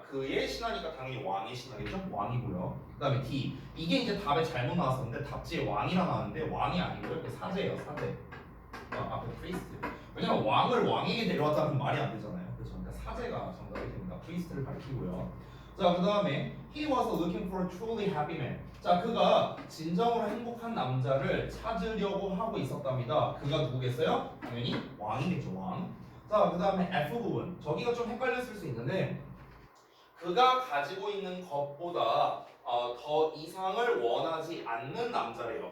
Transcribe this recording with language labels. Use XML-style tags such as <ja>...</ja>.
<ko>그의 신하니까 당연히 왕의 신하겠죠? 왕이고요. 그 다음에 D. 이게 이제 답에 잘못 나왔었는데 답지에 왕이라 나왔는데 왕이 아니고요. 이게 사제예요. 사제. 앞에 프리스트. 왜냐면 왕을 왕에게 데려왔다는 말이 안 되잖아요. 그렇죠? 그러니까 사제가 정답이 됩니다. 프리스트를 가리키고요. 자, 그 다음에</ko> <en>he was looking for a truly happy man.</en> <ko>자, 그가 진정으로 행복한 남자를 찾으려고 하고 있었답니다. 그가 누구겠어요? 당연히 왕이겠죠. 왕. 자, 그 다음에 F 부분. 저기가 좀 헷갈렸을 수 있는데 그가 가지고 있는 것보다 더 이상을 원하지 않는 남자래요.</ko>